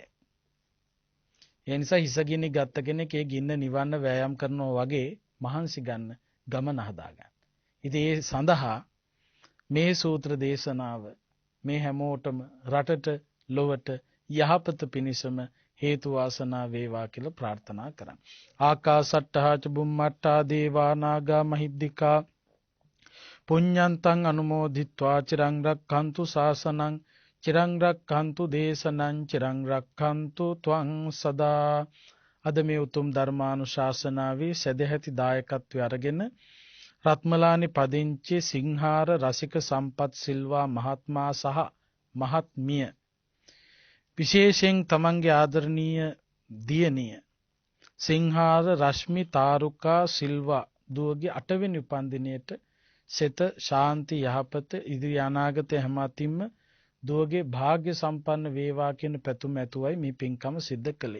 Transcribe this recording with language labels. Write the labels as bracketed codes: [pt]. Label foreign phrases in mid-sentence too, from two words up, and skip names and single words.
[si] ඒ නිසා හිසගිනි ගත්ත කෙනෙක් ඒ ගින්න නිවන්න වෑයම් කරනවා වගේ මහන්සි ගන්න, ගමන හදා ගන්න. ඉතින් ඒ සඳහා මේ සූත්‍ර දේශනාව මේ හැමෝටම රටට ලොවට යහපත පිණිසම හේතු වාසනා වේවා කියලා ප්‍රාර්ථනා කරන්න. [pi] ආකාසට්ටහා ච බුම්මට්ටා දේවා නාග මහිද්దికා පුඤ්ඤන්තං අනුමෝදිත්වා චිරං රක්ඛන්තු ශාසනං චිරං රක්ඛන්තු දේශනං චිරං රක්ඛන්තු ත්වං සදා. [si] අද මේ උතුම් ධර්මානුශාසනාවේ සදැහැති දායකත්වය අරගෙන රත්මලානි පදිංචි සිංහාර රසික සම්පත් සිල්වා මහත්මයා සහ මහත්මිය, විශේෂයෙන් තමන්ගේ ආදරණීය දියණිය සිංහාර රශ්මි තාරුකා සිල්වා දුවගේ 8 වෙනි උපන්දිනයට සෙත ශාන්ති යහපත ඉදිරි අනාගත හැම අතින්ම දුවගේ වාග්ය සම්පන්න වේවා කියන පැතුම ඇතුවයි මේ පින්කම සිද්ධ කළේ.